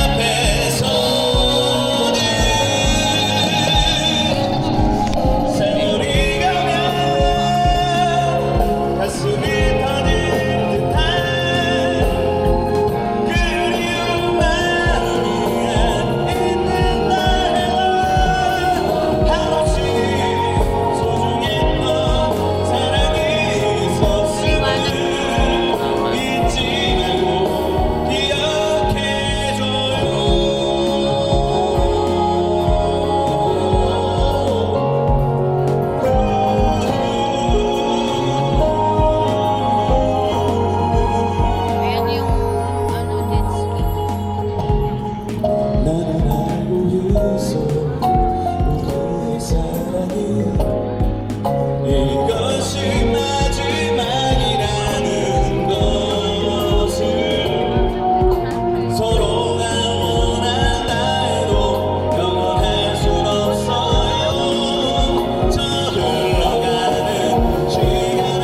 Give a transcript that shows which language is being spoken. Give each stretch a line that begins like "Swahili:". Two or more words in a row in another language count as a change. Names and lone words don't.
Korean: 앞에서는 세월이 가면 가슴이 터질 듯한 그리운 마음이야 있는 날에는 한없이 소중했던 사랑이 있었음을 잊지 말고
Filipino: Ayan yung ano din.
Korean: 나는 알고 있어 우리의 사랑이 이것이 마지막이라는 것을 서로가 원한다 해도 영원할 순 없어요 저 흘러가는 시간